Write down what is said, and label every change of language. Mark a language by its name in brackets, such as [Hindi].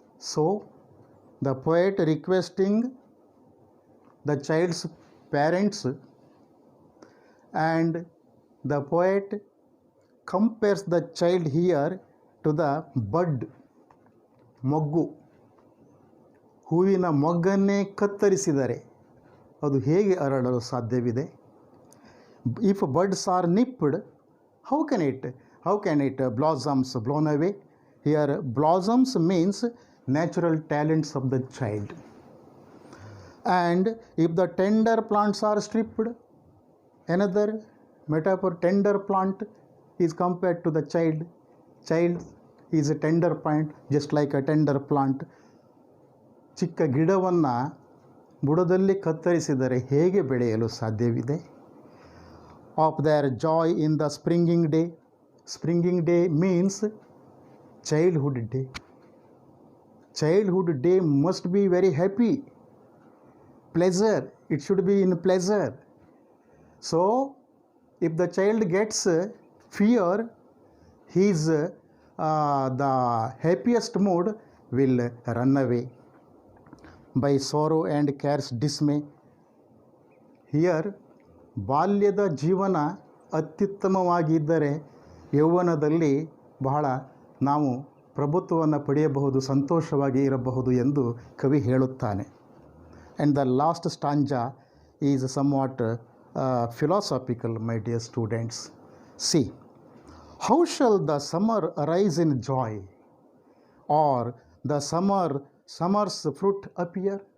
[English] So, the poet requesting the child's parents, and the poet compares the child here to the bud, ಮೊಗ್ಗು. [Kannada] ಹೂವಿನ ಮೊಗ್ಗನ್ನೇ ಕತ್ತರಿಸಿದರೆ ಅದು ಹೇಗೆ ಅರಳಲು ಸಾಧ್ಯವಿದೆ? [English] If buds are nipped, how can it blossoms blown away? Here, blossoms means natural talents of the child. And if the tender plants are stripped, another metaphor, tender plant is compared to the child. Child is a tender plant, just like a tender plant. [Kannada] ಚಿಕ್ಕ ಗಿಡವನ್ನು ಬುಡದಲ್ಲಿ ಕತ್ತರಿಸಿದರೆ ಹೇಗೆ ಬೆಳೆಯಲು ಸಾಧ್ಯವಿದೆ? [English] Of their joy in the springing day. Springing day means childhood day. Childhood day must be very happy. Pleasure, it should be in pleasure. So, if the child gets fear, his the happiest mood will run away by sorrow and cares dismay. [Kannada] Here ಬಾಲ್ಯದ ಜೀವನ ಅತ್ಯುತ್ತಮವಾಗಿದ್ದರೆ ಯೌವನದಲ್ಲಿ ಬಹಳ ನಾವು ಪ್ರಭುತ್ವವನ್ನು ಪಡೆಯಬಹುದು, ಸಂತೋಷವಾಗಿ ಇರಬಹುದು ಎಂದು ಕವಿ ಹೇಳುತ್ತಾನೆ. [English] And the last stanza is somewhat philosophical, my dear students. See, how shall the summer arise in joy, or the summer's fruit appear?